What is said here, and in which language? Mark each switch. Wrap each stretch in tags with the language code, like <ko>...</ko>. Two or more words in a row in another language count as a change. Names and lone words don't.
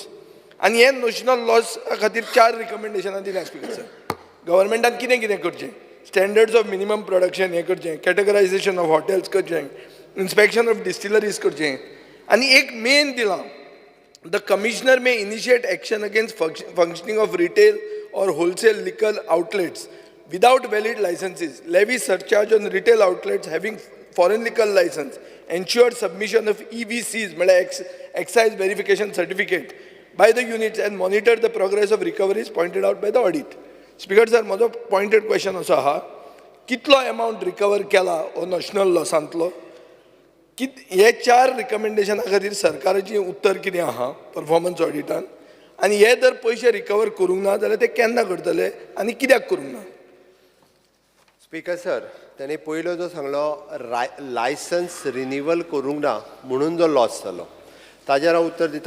<kok>आनी हे</kok> <en>notional loss</en> <kok>खातीर 4 रिकमेंडेशनां दिल्या</kok> <en>Speaker sir.</en> <kok>गव्हर्मेंटान कितें कितें करचें?</kok> <en>standards of minimum production</en> <kok>हें करचें,</kok> <en>categorization of hotels</en> <kok>करचें,</kok> <en>inspection of distilleries</en> <kok>करचें. आनी एक मेन दिलां,</kok> <en>the commissioner may initiate action against functioning of retail or wholesale liquor outlets without valid licenses, levy surcharge on retail outlets having foreign liquor license, ensure submission of EVCs, excise verification certificate, by the units and monitor the progress of recoveries pointed out by the audit. Speaker sir,</en> <kok>म्हजो</kok> <en>pointed question</en> <kok>असो आहा, कितलो amount recover केला हो national लॉसांतलो? हे 4 रिकमेंडेशना खातीर सरकाराची उत्तर कितें आहा</kok> <en>performance auditान?</en> <kok>आनी हे जर पयशे रिकवर करूंक ना जाल्यार ते केन्ना करतले आनी कित्याक करूंक ना?</kok> <en>Speaker sir,</en> <kok>त्याने पयलो जो सांगलो</kok> <en>license renewal</en> <kok>करूंक ना म्हणून जो लॉस जालो, ताजेर हांव उत्तर दिता.</kok>